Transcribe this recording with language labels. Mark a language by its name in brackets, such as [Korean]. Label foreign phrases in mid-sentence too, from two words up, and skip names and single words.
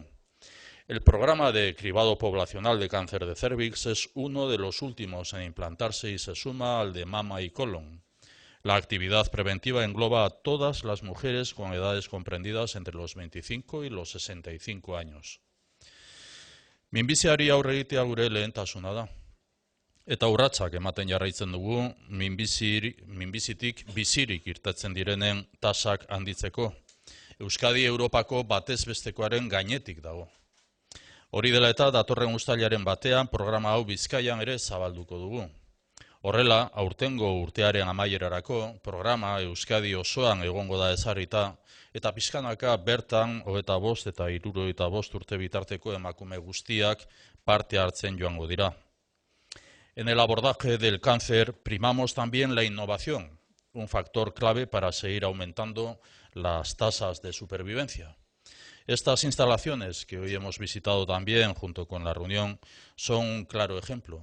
[Spanish] El programa de cribado poblacional de cáncer de cérvix es uno de los últimos en implantarse y se suma al de mama y colon. La actividad preventiva engloba a todas las mujeres con edades comprendidas entre los 25 y los 65 años. [Basque] Minbiziari aurre egitea gure lehentasuna da. Eta urratsak ematen jarraitzen dugu minbizitik bizirik irtetzen direnen tasak handitzeko. Euskadi Europako batez bestekoaren gainetik dago. Hori dela eta datorren uztailaren batean programa hau Bizkaian ere zabalduko dugu. Horrela, aurtengo urtearen amaierarako programa Euskadi osoan egongo da ezarrita eta pixkanaka bertan 25 eta 75 urte bitarteko emakume guztiak parte hartzen joango dira. [Spanish] En el abordaje del cáncer primamos también la innovación, un factor clave para seguir aumentando las tasas de supervivencia. Estas instalaciones que hoy hemos visitado también junto con la reunión son un claro ejemplo.